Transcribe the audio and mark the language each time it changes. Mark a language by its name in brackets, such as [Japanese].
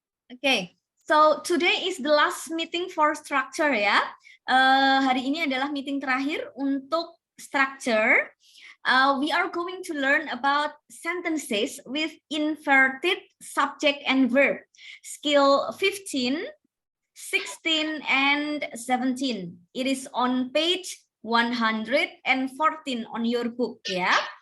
[English] Okay, so today is the last meeting for structure ya. [Indonesian] Hari ini adalah meeting terakhir untuk structure. [English] We are going to learn about sentences with inverted subject and verb. Skill 15, 16, and 17. It is on page 114 on your book ya.